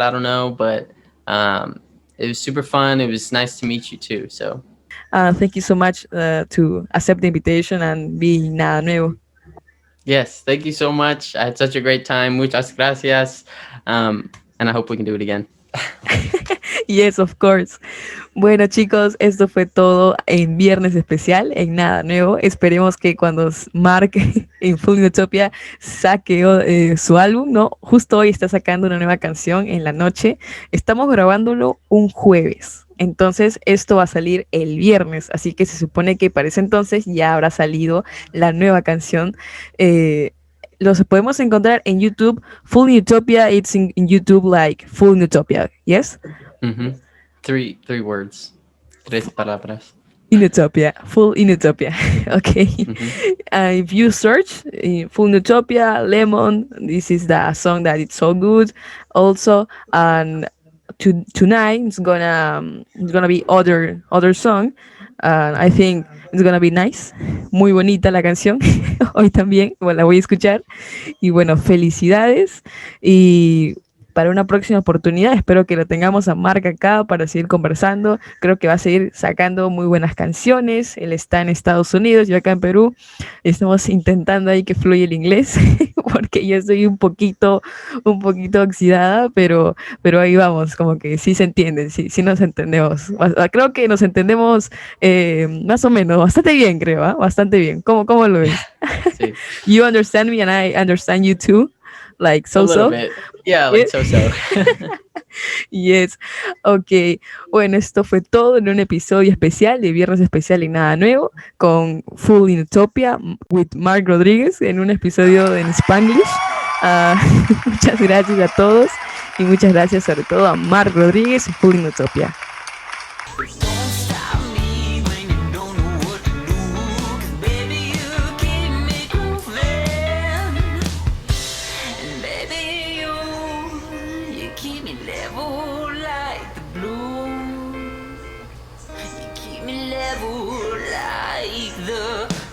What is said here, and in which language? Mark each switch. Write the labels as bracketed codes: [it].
[en] I don't know, but um, it was super fun. It was nice to meet you too. So Thank you so much to accept the invitation and be Nada Nuevo. yes, thank you so much. I had such a great time. [es] Muchas gracias. [en] And I hope we can do it again. Yes, of course. [es] Bueno, chicos, esto fue todo en Viernes Especial, en Nada Nuevo. Esperemos que cuando Mark en Full Utopia saque su álbum, ¿no? Justo hoy está sacando una nueva canción en la noche. Estamos grabándolo un jueves. Entonces, esto va a salir el viernes. Así que se supone que para ese entonces ya habrá salido la nueva canción. Los podemos encontrar en YouTube. [en] Full Utopia, it's in YouTube like Full Utopia, yes? Mm-hmm. Three words. [es] Tres palabras. [en] In Utopia, full in Utopia. Okay. Mm-hmm. If you search full Utopia, Lemon, this is the song that it's so good. Also, and tonight it's gonna be other song. I think it's gonna be nice. [es] Muy bonita la canción. Hoy también, bueno, la voy a escuchar. Y bueno, felicidades. Y para una próxima oportunidad, espero que lo tengamos a Marc acá para seguir conversando. Creo que va a seguir sacando muy buenas canciones. Él está en Estados Unidos, yo acá en Perú. Estamos intentando ahí que fluya el inglés, porque yo estoy un poquito oxidada, pero ahí vamos, como que sí se entiende, sí nos entendemos. Creo que nos entendemos más o menos, bastante bien, creo, ¿eh? Bastante bien. ¿Cómo lo ves? Sí. [en] You understand me and I understand you too, like A little so. bit. Yeah, like so. Yes, ok. [es] Bueno, esto fue todo en un episodio especial de Viernes Especial y Nada Nuevo con Full in Utopia with Mark Rodríguez en un episodio en Spanglish. Muchas gracias a todos y muchas gracias sobre todo a Mark Rodríguez y Full in Utopia. [en] Don't stop me when you don't know what to do. 'Cause baby, you keep me grooving. And baby, you keep me level like the blue. You keep me level like the